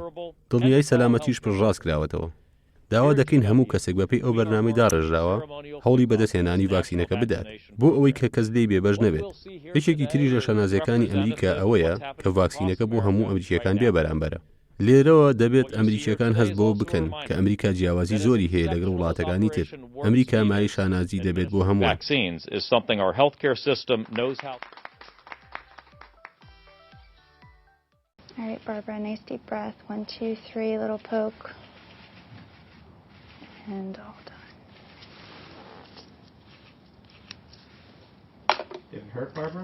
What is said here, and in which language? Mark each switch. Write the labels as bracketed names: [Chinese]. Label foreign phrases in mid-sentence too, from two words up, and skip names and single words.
[Central Kurdish] دڵنیای سەلامەتیش پڕڕاست کراوەتەوە. داوا دەکەین هەموو کەسێک بەپێی ئەو بەرنامەی داڕێژراوە هەوڵی بەدەستهێنانی ڤاکسینەکە بدات بۆ ئەوەی کە کەس لێی بێبەش نەبێت. یەکێکی تریش لە شانازیەکانی ئەمریکا ئەوەیە کە ڤاکسینەکە بۆ هەموو ئەمریکیەکان بێ بەرامبەرە. لێرەوە دەبێت ئەمریکیەکان هەست بۆ بکەن کە ئەمریکا جیاوازی زۆری هەیە لەگەڵ وڵاتەکانی تر. ئەمریکا مای شانازی دەبێت بۆ هەمووان. [English] All right, Barbara, nice deep breath. 1, 2, 3, little poke. And all done. Did it hurt, Barbara?